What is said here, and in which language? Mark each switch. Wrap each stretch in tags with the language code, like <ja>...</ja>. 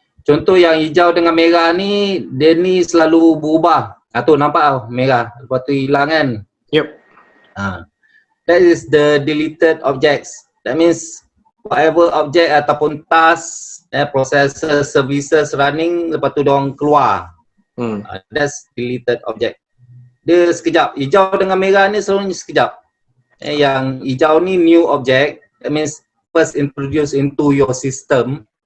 <ms>Contoh yang hijau dengan merah ni, dia ni selalu berubah. Tu nampak tau, merah. Lepas tu hilang kan?</ms> <en>Yep. That is the deleted objects. That means whatever object</en> <ms>ataupun</ms> <en>task, processor, services running,</en> <ms>lepas tu diorang keluar.</ms> <en>That's deleted object.</en> <ms>Dia sekejap. Hijau dengan merah ni selalunya sekejap. Yang hijau ni new object.</ms> <en>That means first introduce into your system.</en>